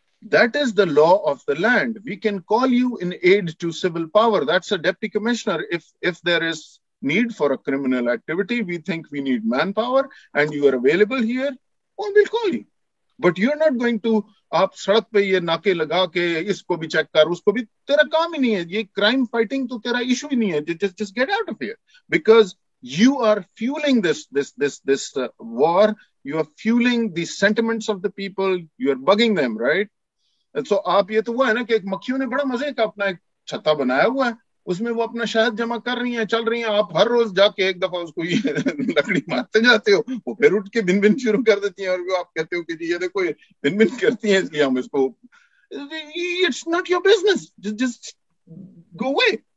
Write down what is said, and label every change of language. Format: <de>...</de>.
<en>That is the law of the land. We can call you in aid to civil power. That's a deputy commissioner. If there is need for a criminal activity, we think we need manpower and you are available here, well, we'll call you. But you're not going to,</en> <ur>آپ سڑک پہ یہ ناکے لگا کے اس کو بھی check کر, اس کو بھی, تیرا کام ہی نہیں ہے. یہ کرائم فائٹنگ تو تیرا ایشو ہی نہیں ہے.</ur> <en>Just get out of here. Because you are fueling this war. You are fueling the sentiments of the people. You are bugging them, right?</en> <ur>سو آپ یہ تو وہ ہے نا کہ ایک مکھیوں نے بڑا مزے کا اپنا ایک چھتا بنایا ہوا ہے, اس میں وہ اپنا شہد جمع کر رہی ہیں, چل رہی ہیں, آپ ہر روز جا کے ایک دفعہ اس کو یہ لکڑی مارتے جاتے ہو, وہ پھر اٹھ کے بن بن شروع کر دیتی ہیں, اور آپ کہتے ہو کہ جی یہ دیکھو یہ بن بن کرتی ہیں, اس لیے ہم اس کو,</ur> <en>It's not your business, just go away.</en>